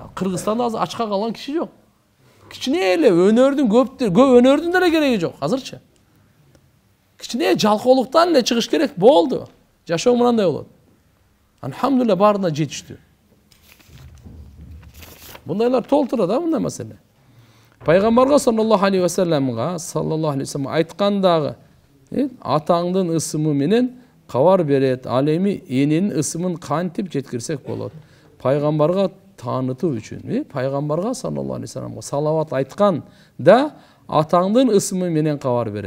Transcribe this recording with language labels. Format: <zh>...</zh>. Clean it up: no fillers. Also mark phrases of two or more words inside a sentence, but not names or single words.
<ky>Кыргызстанда азыр ачка калган киши жок. Кичине эле өнөрдүн көп өнөрдүн деле кереги жок азырчы. кичине жалкоолуктан эле чыгыш керек, болду. Жашоо мындай болот. Алхамдулилlah баарына жетиштүү. Бундайлар толтура да мындай маселе. Пайгамбарга</ky> <ar>صلى الله عليه وسلم</ar> <ky>айткандагы атаңдын ысымы менен кабар берет, ал эми эненин ысымын кантип жеткирсек болот. Пайгамбарга таанытуу үчүн, пайгамбарга</ky> <ar>صلى الله عليه وسلم</ar> <ky>салават айткан да атаңдын ысымы менен кабар берет.</ky>